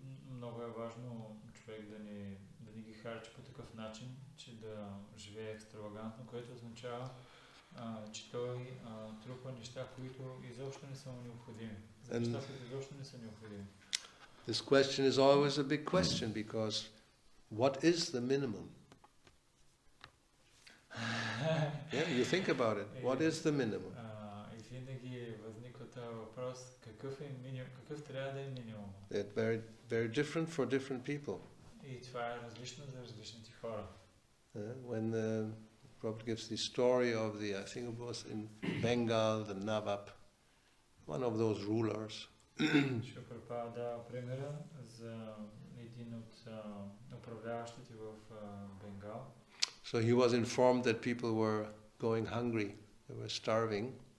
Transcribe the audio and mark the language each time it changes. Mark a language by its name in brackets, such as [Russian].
[Bulgarian] Много е важно човек да не ги харчи по такъв начин, че да живее екстравагантно, което означава, че той трупа неща, които изобщо не са необходими. За неща, които изобщо не са необходими. [English] This question is always a big question because what is the minimum? Yeah, you think about it. What is the minimum? [Bulgarian] И винаги възниква този въпрос, какъв трябва да е минимум? [English] They're very, very different for different people. [Bulgarian] И това е различно за различните хора. [English] When Prabhupada gives the story of I think it was in Bengal, the Nawab one of those rulers. [Bulgarian] Шрила Прабхупада дава примера за един от управляващите в Бенгал. [English] So he was informed that people were going hungry, they were starving.